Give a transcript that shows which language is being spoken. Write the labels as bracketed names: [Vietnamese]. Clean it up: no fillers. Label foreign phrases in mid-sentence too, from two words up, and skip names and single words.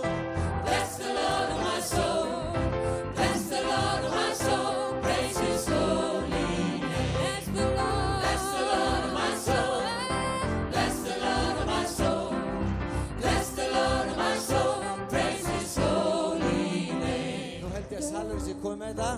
[English] Bless the Lord of my soul. Bless the Lord of my soul. Praise His holy name. Bless the Lord. Bless the Lord of my soul. Bless the Lord of my soul. Bless the Lord of my soul. Praise His holy name. [Icelandic] Nú held ég að Salur sé komið með þetta.